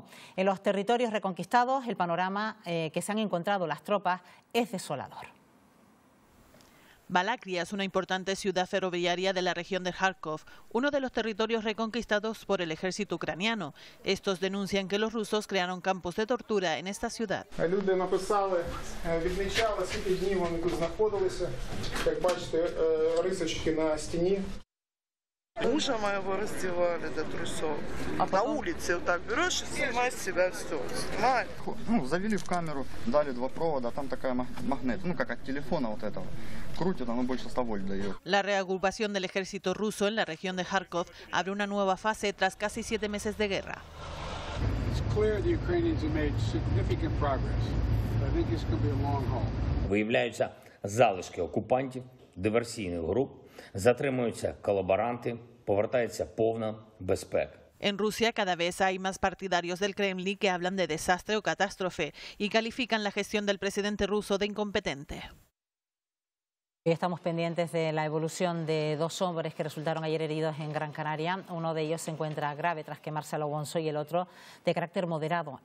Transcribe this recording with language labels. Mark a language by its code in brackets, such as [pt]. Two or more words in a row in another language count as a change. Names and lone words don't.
[es] En los territorios reconquistados, el panorama que se han encontrado las tropas es desolador. Balaklia es una importante ciudad ferroviaria de la región de Kharkov, uno de los territorios reconquistados por el ejército ucraniano. Estos denuncian que los rusos crearon campos de tortura en esta ciudad. [uk] Люди написали, відмічали, скільки днів вони тут знаходилися. Як бачите, рисочки на стіні. [ru] Мужа моего раздевали до трусов. На улице вот так берешь и снимаешь с себя все. Снимаешь. Ну, завели в камеру, дали 2 провода, там такая магнит, ну как от телефона вот этого. Крутит, оно больше 100 вольт дает. [es] La reagrupación del ejército ruso en la región de Kharkov abre una nueva fase tras casi 7 meses de guerra. [en] It's clear the Ukrainians have made significant progress. I think it's going to be a long haul. [uk] Виявляються залишки окупантів, диверсійних груп, затримуються колаборанти, повертається повна безпека. [es] En Rusia cada vez hay más partidarios del Kremlin que hablan de desastre o catástrofe y califican la gestión del presidente ruso de incompetente. Estamos pendientes de la evolución de dos hombres que resultaron ayer heridos en Gran Canaria. Uno de ellos se encuentra grave tras quemarse a lo bonzo y el otro de carácter moderado.